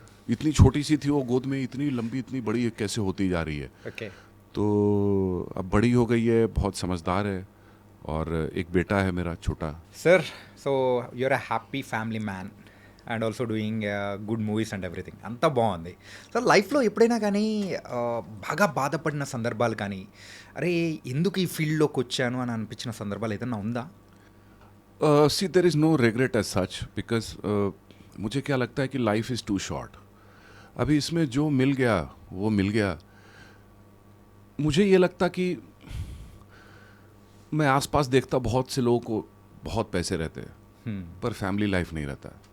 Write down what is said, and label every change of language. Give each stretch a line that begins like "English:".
Hindi: इतनी छोटी सी थी वो गोद में, इतनी लंबी, इतनी बड़ी कैसे होती जा रही है.
English: Okay.
Hindi: तो अब बड़ी हो गई है, बहुत समझदार है, और एक बेटा है मेरा छोटा.
English: Sir, so you're a happy family man and also doing good movies and everything.
Telugu: అంతా బాగుంది. సో లైఫ్లో ఎప్పుడైనా కానీ బాగా బాధపడిన సందర్భాలు కానీ, అరే ఎందుకు ఈ ఫీల్డ్లోకి వచ్చాను అని అనిపించిన సందర్భాలు ఏదైనా ఉందా?
English: see there is no regret as such, because
Hindi: मुझे क्या लगता है कि
English: Life is too short.
Hindi: अभी इसमें जो मिल गया वो मिल गया. मुझे ये लगता कि मैं आसपास देखता बहुत से लोगों को बहुत पैसे रहते हैं, पर फैमिली लाइफ नहीं रहता.